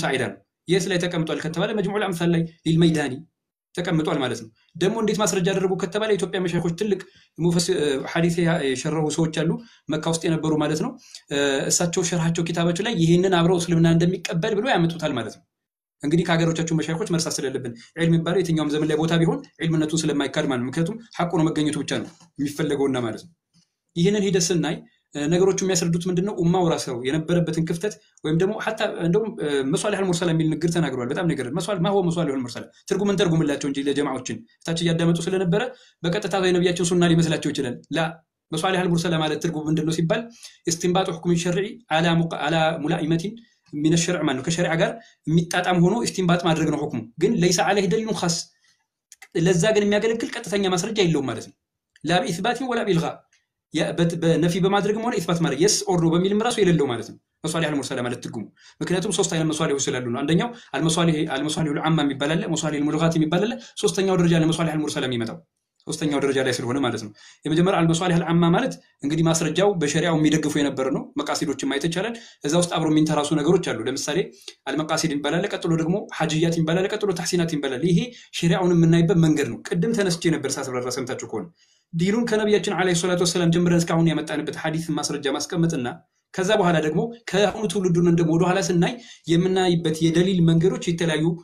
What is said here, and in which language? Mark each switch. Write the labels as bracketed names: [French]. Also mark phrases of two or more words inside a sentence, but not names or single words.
[Amharic] ሳዒዳ ነው። የስ ላይ ተቀምጧል ከተባለ [Arabic] مجموع الأمثال [Amharic] ላይ ሊልመይዳኒ ተቀምጧል ማለት ነው። ደግሞ እንዴት ማስረጃ ያደረጉ ከተባለ ኢትዮጵያ መሻይኾች ትልቅ ሐዲስ የሸረሁ ሰዎች አሉ መካ ውስጥ የነበሩ ማለት ነው። እሳቸው ሸርሃቸው ኪታባቸው ላይ ይሄንን አብረው እስልምና እንደሚቀበል ብሎ ያመጡታል ማለት ነው። እንግዲህ ከሀገሮቻቸው መሻይኾች መርሳት ስለሌለብን ዒልም የሚባለው የትኛውም ዘመን ላይ ቦታ ቢሆን ዒልምነቱን ስለማይካድ ማለት ነው። ምክንያቱም ሐቁ ነው መገኘቱ ብቻ ነው የሚፈለገውና ማለት ነው። ይህንን ሂደት ስናይ ነገሮቹ የሚያስረዱት ምንድነው? ኡማው ራስው የነበረበትን ክፍተት ወይም ደግሞ حتى እንደውም [Arabic] مصالح المرسلة [Amharic] የሚል ንግግር ተናግሯል። በጣም ነገር [Arabic] مصالح المرسلة [Amharic] ትርጉምን ተርጉምላቸው እንጂ ለጀማዓዎችን ታች ያዳመጡ ስለነበረ በቀጥታ የነብያችን ሱና ሊመስላቸው ይችላል። [Arabic] لا مصالح المرسلة [Amharic] ማለት ትርጉም ምንድነው ሲባል [Arabic] استنباط حكم شرعي على ملائمه من الشرع [Amharic] ማለት ከሸሪዓ ጋር የሚጣጣም ሆኖ استنباط ማድረግ ነው ሁክሙ። ግን [Arabic] ليس عليه دليل خاص [Amharic] ለዛ ግን የሚያገለግል ቀጥተኛ ማስረጃ የለውም ማለት ነው። [Arabic] لا باثبات ولا بالغاء [Amharic] በነፊ በማድረግም ሆነ ኢስባት ማድረግ የስ ኦር ነው በሚልም ራሱ የሌለው ማለት ነው። [Arabic] مصالح المرسلة [Amharic] ማለት ትርጉሙ ምክንያቱም ሶስት አይነት መሷሊሆች ስላሉ ነው። አንደኛው [Arabic] المصالح العامة [Amharic] የሚባል አለ፣ [Arabic] مصالح الملغاة [Amharic] የሚባል አለ። ሶስተኛው ደረጃ [Arabic] لمصالح المرسلة [Amharic] የሚመጣው ሶስተኛው ደረጃ ላይ ስለሆነ ማለት ነው። የመጀመሪያው [Arabic] المصالح العامة [Amharic] ማለት እንግዲህ ማስረጃው በሸሪዓው የሚደግፉ የነበረ ነው። መቃሲዶችን ማየት ይቻላል። እዛ ውስጥ አብሮ የሚንተራሱ ነገሮች አሉ። ለምሳሌ አልመቃሲድ ይባላል፣ ቀጥሎ ደግሞ ሐጅያት ይባላል፣ ቀጥሎ ተህሲናት ይባላል። ይሄ ሸሪዓውን የምናይበት መንገድ ነው። ቅድም ተነስቼ ነበር ሳስብራራ ሰምታችሁ ከሆነ ዲኑን ከነብያችን [Arabic] عليه الصلاة والسلام [Amharic] ጀምረን እስካሁን ያመጣንበት ሐዲስ ማስረጃ ማስቀመጥና ከዛ በኋላ ደግሞ ከአሁኑ ትውልዱን እንደሞ ወደ ኋላ ስናይ የምናይበት የደሊል መንገዶች የተለያዩ